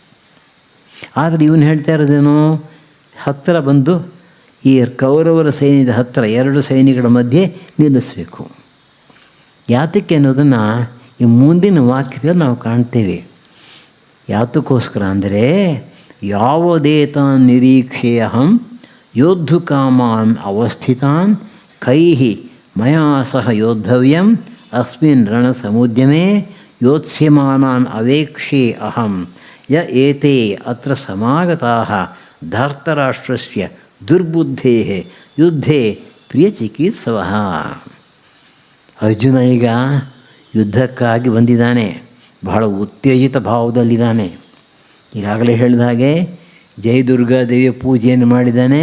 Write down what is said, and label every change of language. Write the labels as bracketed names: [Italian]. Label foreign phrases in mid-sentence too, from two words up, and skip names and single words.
[Kannada] ಆದರೆ ಇವನು ಹೇಳ್ತಾ ಇರೋದೇನೋ, ಹತ್ತಿರ ಬಂದು ಈ ಕೌರವರ ಸೈನ್ಯದ ಹತ್ತಿರ 2 ಸೈನ್ಯಗಳ ಮಧ್ಯೆ ನಿಲ್ಲಿಸಬೇಕು. ಯಾತಕ್ಕೆ ಅನ್ನೋದನ್ನು ಈ ಮುಂದಿನ ವಾಕ್ಯದಲ್ಲಿ ನಾವು ಕಾಣ್ತೇವೆ. ಯಾತಕ್ಕೋಸ್ಕರ ಅಂದರೆ [Sanskrit] ಯಾವದೇತಾನ್ ನಿರೀಕ್ಷೇಯಹಂ ಯೋದ್ಧು ಕಾಮಾನ್ ಅವಸ್ಥಿತಾನ್ ಕೈಹಿ ಮಯಾ ಸಹ ಯೋದ್ಧವ್ಯಂ ಅಸ್ಮಿನ್ ರಣಸಮುದ್ಯಮೇ ಯೋತ್ಸ್ಯಮಾನಾನ್ ಅವೇಕ್ಷೇ ಅಹಂ ಯ ಏತೆ ಅತ್ರ ಸಮಾಗತಾಃ ಧಾರ್ತರಾಷ್ಟ್ರಸ್ಯ ದುರ್ಬುದ್ಧೇಃ ಯುದ್ಧೇ ಪ್ರಿಯಚಿಕಿತ್ಸವಃ. [Kannada] ಅರ್ಜುನ ಈಗ ಯುದ್ಧಕ್ಕಾಗಿ ಬಂದಿದ್ದಾನೆ, ಬಹಳ ಉತ್ತೇಜಿತ ಭಾವದಲ್ಲಿದ್ದಾನೆ. ಈಗಾಗಲೇ ಹೇಳಿದ ಹಾಗೆ ಜೈ ದುರ್ಗಾದೇವಿಯ ಪೂಜೆಯನ್ನು ಮಾಡಿದ್ದಾನೆ.